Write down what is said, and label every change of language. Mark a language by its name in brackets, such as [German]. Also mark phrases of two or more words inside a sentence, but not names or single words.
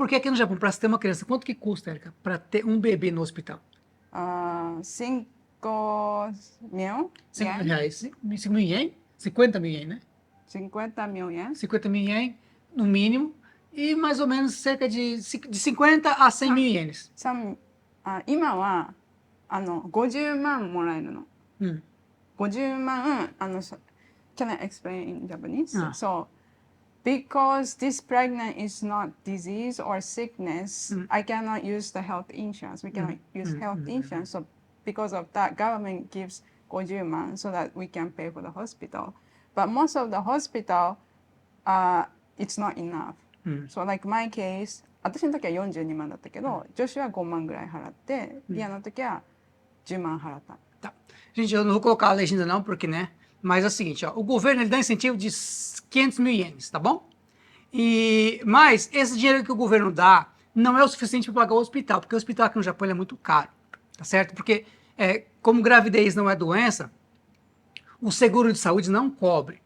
[Portuguese] Porque aqui no Japão, para ter uma criança, quanto que custa, Érica, para ter um bebê no hospital? 5 mil 5 yen, reais. 5 mil ien? 50 mil ien, né? 50 mil yen. 50 mil ien, no mínimo. E mais ou menos cerca de 50 a 100 mil ienes. [Japanese] 今は50万もらえるの。 Hum. [English] 50 万、can I explain in Japanese? Ah. So, because this pregnant is not disease or sickness, I cannot use the health insurance. We cannot use health insurance. So, because of that, government gives 50万 so that we can pay for the hospital. But most of the hospital, it's not enough. So, like my case, [Japanese] 私の時は42万だったけど、女子は5万ぐらい払って、リアの時は10万払った。 [Portuguese] Tá. Gente, eu não vou colocar a legenda não, porque, né? Mas é o seguinte, ó, o governo ele dá incentivo de 500 mil ienes, tá bom? Mas esse dinheiro que o governo dá não é o suficiente para pagar o hospital, porque o hospital aqui no Japão ele é muito caro, tá certo? Porque como gravidez não é doença, o seguro de saúde não cobre.